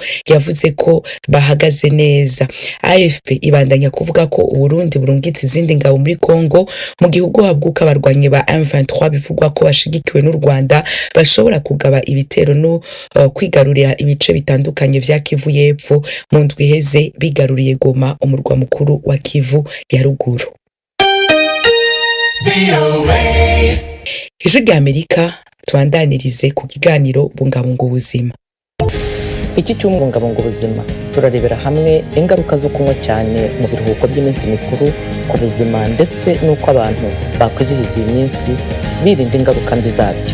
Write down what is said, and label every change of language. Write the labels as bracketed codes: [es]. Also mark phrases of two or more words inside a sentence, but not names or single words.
[rn] Yavuze ko bahagaze neza. AFP ibandanya kuvuga ko Burundi burungitse izindi ngabo muri Kongo mu gihugu habwuka abarwanyi ba M23 bivugwa ko bashigikiwe n'u Rwanda bashobora kugaba ibitero no kwigarurira ibice bitandukanye vya Kivu y'Epfo. Mu ndwi iheze bigaruriye Goma, umurwa mukuru wa Kivu ya ruguru. Ijwi ry'Amerika tubandanirize ku kiganiro bungabunga ubuzima. [rw] Iki cy'ubungabunga ubuzima turarebera hamwe ingaruka zo kunywa cyane mu biruhuko by'iminsi mikuru ku buzima ndetse n'uko abantu bakwizihiza iyi minsi birinda ingaruka mbi zabyo.